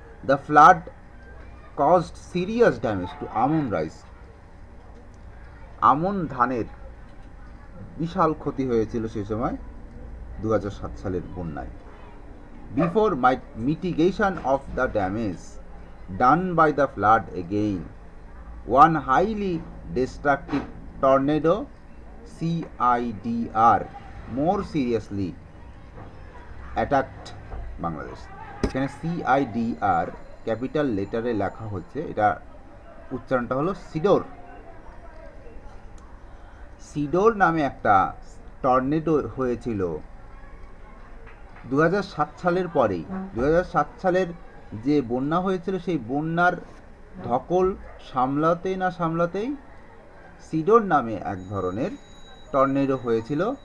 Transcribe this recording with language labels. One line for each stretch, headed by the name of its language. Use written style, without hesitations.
English: The flood caused serious damage to almond rice.
Bangla: আমন ধানের বিশাল ক্ষতি হয়েছিল সেই সময় 2007 সালের বন্যায়।
English: Before mitigation of the damage done by the flood again, one highly destructive tornado CIDR more seriously attacked Bangladesh.
Bangla: এখানে CIDR ক্যাপিটাল লেটারে লেখা হচ্ছে, এটা উচ্চারণটা হলো সিডোর। সিডোর নামে একটা টর্নেডো হয়েছিল 2007 সালের পরেই। 2007 সালের যে বন্যা হয়েছিল, সেই বন্যার ধকল সামলাতেই সিডোর নামে এক ধরনের টর্নেডো হয়েছিল।